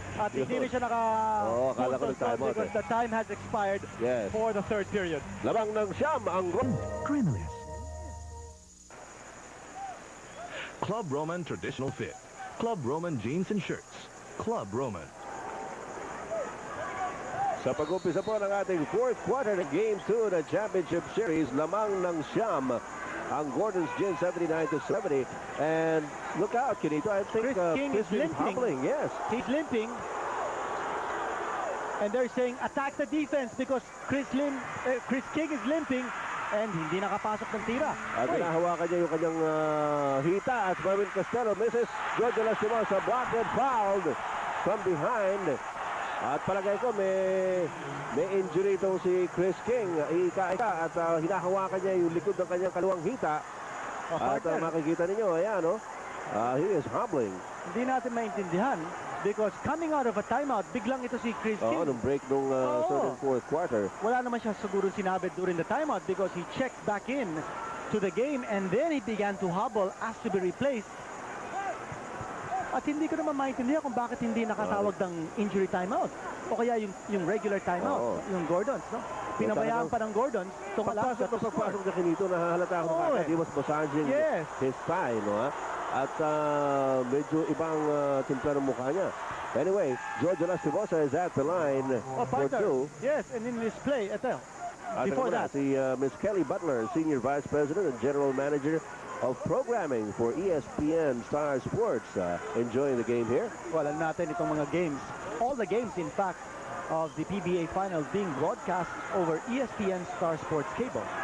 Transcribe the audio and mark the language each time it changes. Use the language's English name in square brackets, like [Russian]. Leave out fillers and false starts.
[Filipino] Lapsed. At hindi rin siya naka... akala ko nag-timeout [English] because the time has expired for the third period. [Filipino] Lamang ng siyam ang... Creamelis. [English] Club Roman Traditional Fit. Club Roman Jeans and Shirts. Club Roman. [Filipino] Sa pag-umpisa po ng ating fourth quarter ng Game 2 ng Championship Series, lamang ng siyam ang Gordon's Gin 79-70. [English] And look out, Kinito. I think Chris King is limping. Hobbling. Yes. He's limping. And they're saying attack the defense because Chris King is limping and [Filipino] hindi nakapasok ng tira. At hinahawakan niya yung kanyang hita at Merwin Castelo misses. [English] George Lastimosa blocked and fouled from behind. [Filipino] At palagay ko may injury itong si Chris King. Ika-ika at hinahawakan niya yung likod ng kanyang kaluwang hita. At makikita ninyo, ayan, [English] he is hobbling. [Filipino] Hindi natin maintindihan [English] because coming out of a timeout, [Filipino] biglang ito si Chris King. Nung break nung third and fourth quarter. Wala naman siya siguro sinabi [English] during the timeout because he checked back in to the game and then he began to hobble, asked to be replaced. [Filipino] At hindi ko naman maintindihan kung bakit hindi nakatawag ng injury timeout o kaya yung regular timeout, yung Gordons, no? Pinabayaan pa ng Gordons itong Alaska. Pagpasok na Kinito, nahahalata ako na [English] he was massaging his thigh, [Filipino] no? At medyo ibang timpla ng mukha niya. [English] Anyway, George Lastimosa is at the line for two. Yes, and in this play, before that, si Miss Kelly Butler, Senior Vice President and General Manager of Programming for ESPN Star Sports, enjoying the game here. Well, [Filipino] alam natin itong mga [English] games, all the games in fact of the PBA Finals being broadcast over ESPN Star Sports Cable.